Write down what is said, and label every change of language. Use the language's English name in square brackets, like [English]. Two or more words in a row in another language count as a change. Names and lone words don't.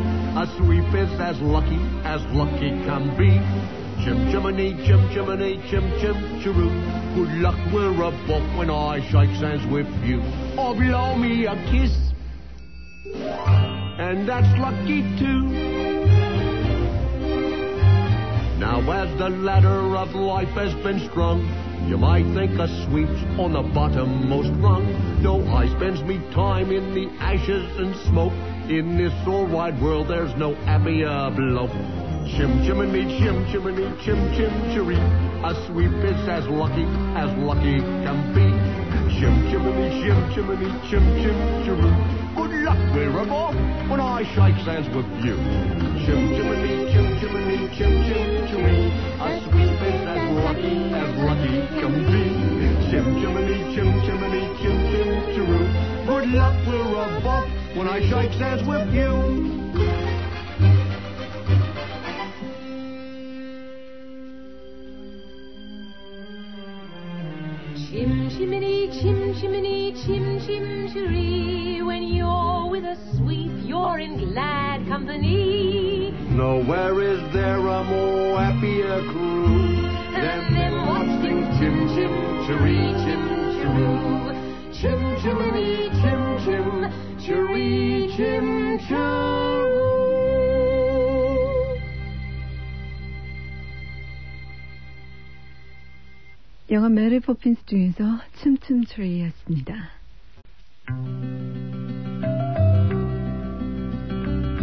[English] A sweep is as lucky can be. Chim, chimney, chim, chimney, chim, chim, chiroo. Good luck, we're above when I shake hands with you. Or blow me a kiss, and that's lucky too. Now as the ladder of life has been strung, you might think a sweep's on the bottommost rung. No, I spends me time in the ashes and smoke. In this all wide world, there's no happier bloke. Chim, chimney, chim, chimney, chim, chim, chiree. A sweep is as lucky can be. Chim, chimney, chim, chimney, chim, chim, chiroo. Good luck, we're above when I shake hands with you. Chim, chimney, chim, chimney, chim, chim, chiree. A sweep is as lucky can be. Chim, chimney, chim, chimney, chim, chim, chiroo. Good luck, we're above when I shake hands with you. Chim, chimney, chim, chimney, chim, chim, chiree. When you're with a sweep, you're in glad company. Nowhere is there a more happier crew than them watching chim, chim, chiree, chim, chiroo. Chim, chimney, chim, chim, chiree, chim, chiroo. [Korean] 영화 메리 포핀스 중에서 춤춤 트리였습니다.